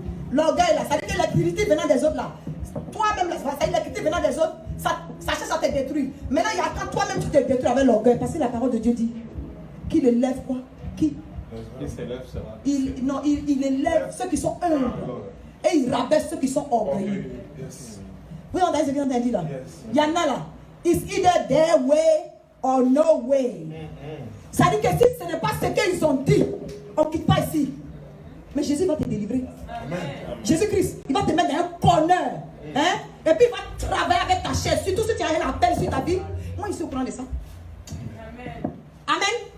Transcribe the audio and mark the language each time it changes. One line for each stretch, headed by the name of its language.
French: L'orgueil, là, ça veut dire que les critiques venant des autres, là. Toi-même, là, ça veut dire que les critiques venant des autres, ça cherche à te détruire. Maintenant, il y a quand toi-même tu te détruis avec l'orgueil. Parce que la parole de Dieu dit qu'il élève quoi? Qui? Il s'élève, ça va. Il élève ceux qui sont humbles. Et il rabaisse ceux qui sont orgueilleux. Vous entendez ce que j'ai dit là? Il y en a là.
English: It's either their way or no way.
French: Ça dit que si ce n'est pas ce qu'ils ont dit, on ne quitte pas ici. Mais Jésus va te délivrer. Jésus-Christ, il va te mettre dans un corner. Hein? Et puis il va travailler avec ta chair. Surtout si tu as un appel sur ta vie. Moi, je suis au courant de ça. Amen.